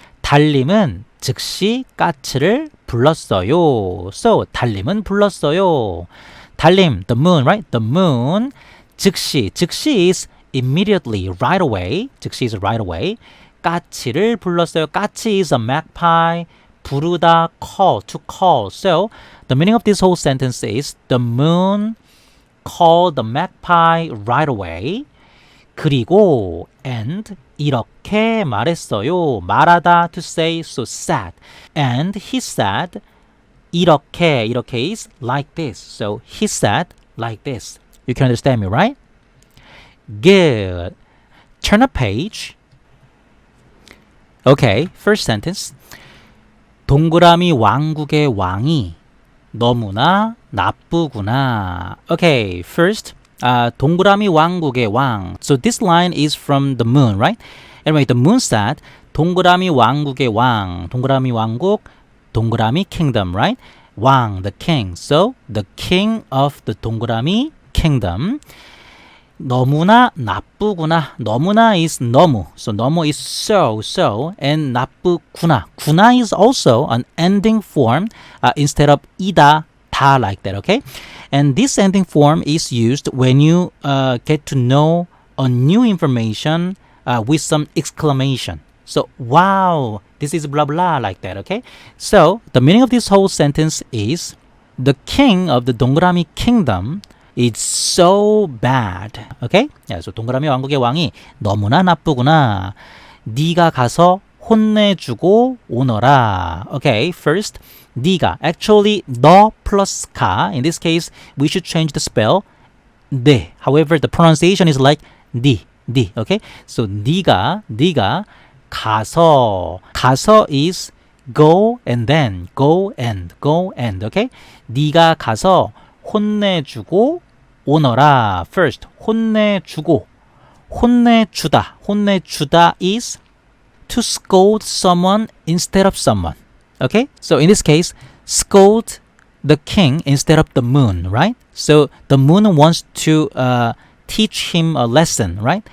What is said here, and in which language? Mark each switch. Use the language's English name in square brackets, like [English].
[Korean] 달림은 즉시 까치를 불렀어요. So, 달림은 불렀어요. [English] 달림, the moon, right? The moon. 즉시 is immediately, right away. 즉시 is right away. [Korean] 까치를 불렀어요. [English] 까치 is a magpie. 부르다, call, to call. So, the meaning of this whole sentence is the moon called the magpie right away. [Korean] 그리고 and 이렇게 말했어요. [English] 말하다 to say, so said. And he said 이렇게 is like this. So he said like this. You can understand me, right? Good. Turn a page. Okay, first sentence. [Korean] 동그라미 왕국의 왕이 너무나 나쁘구나. [English] Okay, first, [Korean] 동그라미 왕국의 왕. [English] So this line is from the moon, right? Anyway, the moon said, [Korean] 동그라미 왕국의 왕. 동그라미 왕국, 동그라미 kingdom, right? [English] 왕, the king. So the king of the 동그라미 kingdom. [Korean] 너무나 나쁘구나. 너무나 is 너무. [English] So 너무 is so. And 나쁘구나. 구나 is also an ending form instead of 이다, 다 like that, okay? And this ending form is used when you get to know a new information with some exclamation. So, wow, this is blah blah like that, okay? So, the meaning of this whole sentence is the king of the 동그라미 kingdom it's so bad. Okay? [Korean] Yeah, so 동그라미 왕국의 왕이 너무나 나쁘구나. 네가 가서 혼내주고 오너라. [English] Okay, first, 네가. Actually, 너 plus 가. In this case, we should change the spell. [Korean] 네. [English] However, the pronunciation is like 네. Okay? So [Korean] 네가 가서. [English] 가서 is go and then. Go and. Okay? [Korean] 네가 가서 혼내주고 오너라. [English] First, 혼내주고. 혼내주다 is to scold someone instead of someone. Okay? So in this case, scold the king instead of the moon, right? So the moon wants to teach him a lesson, right?